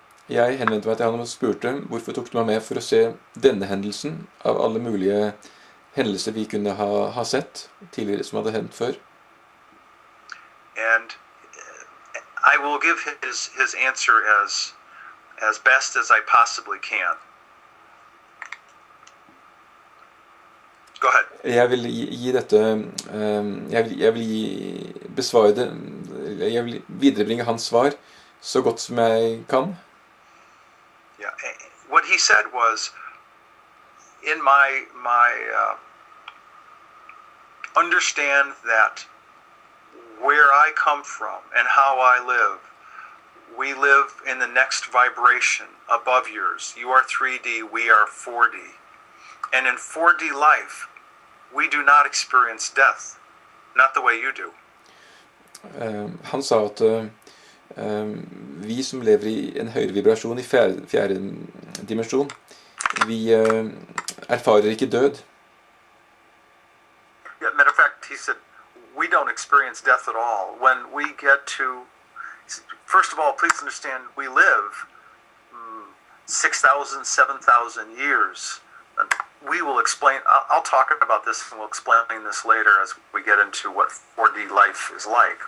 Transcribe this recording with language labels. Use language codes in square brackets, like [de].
[no] Jeg henvendte meg til han og spurte, hvorfor tok du meg med for å se denne hendelsen av alle mulige hendelser vi kunne ha sett tidligere som hadde hendt før? [en] And I will give his answer as best as I possibly can. Go ahead. [no] Jeg vil gi dette, jeg vil besvare det, jeg vil viderebringe hans svar så godt som jeg kan. [en] Yeah, what he said was, in my understand that where I come from and how I live, we live in the next vibration above yours. You are 3D, we are 4D. And in 4D life, we do not experience death, not the way you do. [no] Han sa at vi som lever i en høyere vibrasjon i fjerde dimensjon, vi erfarer ikke død. [en] Yeah, matter of fact, he said, we don't experience death at all. When we get to, first of all, please understand, we live 6,000, 7,000 years. And we will explain, I'll talk about this and we'll explain this later as we get into what 4D life is like.